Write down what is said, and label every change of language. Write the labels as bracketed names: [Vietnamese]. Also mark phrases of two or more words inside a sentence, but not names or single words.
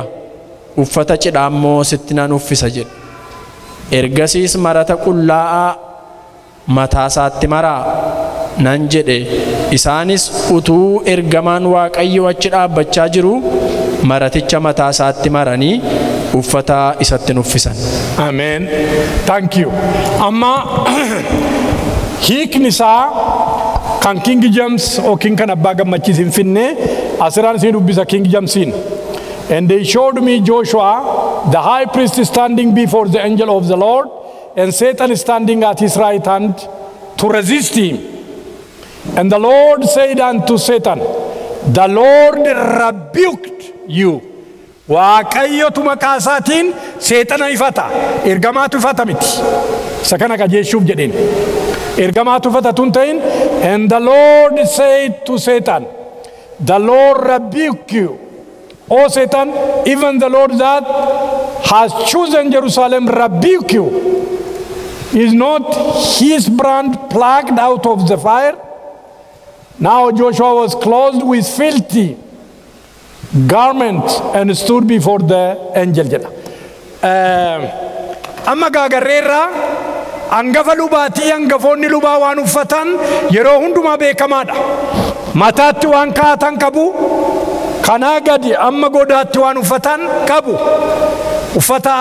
[Oromo] Uffata cidhaa immoo sitti nan uffisa jedhe. Ergasiis marata qullaa'aa mataa isaatti maraa nan jedhe. Isaanis utuu ergamaan Waaqayyo achi dhaabbachaa jiru maraticha mataa isaatti maranii uffata isatti uffisan. [English] Amen. Thank you. [Oromo] Amma hiikni isaa kan King James yookiin kan abbaa gammachiis hin finne asirraan isin dubbisa King Jamesiin. [English] And they showed me Joshua the high priest standing before the angel of the Lord and Satan standing at his right hand to resist him. And the Lord said unto Satan, the Lord rebuked you. [Oromo] Waaqayyotu maqaa isaatiin seexana ifata. Ergamaatu ifata miti. Isa kana qajeeshuuf jedheen. Ergamaatu ifata tun ta'in. [English] And the Lord said to Satan, the Lord rebuke you. O Satan, even the Lord that has chosen Jerusalem rebuke you. Is not his brand plucked out of the fire? Now Joshua was clothed with filthy garments and stood before the angel. [Oromo] Amma gaagarreerraa hangafa lubaatii hangafoonni lubaa waan uffatan yeroo hundumaa beekamaadha. Mataatti waan kaa'atan qabu. Kanaa gadi amma godaatti waan uffatan qabu.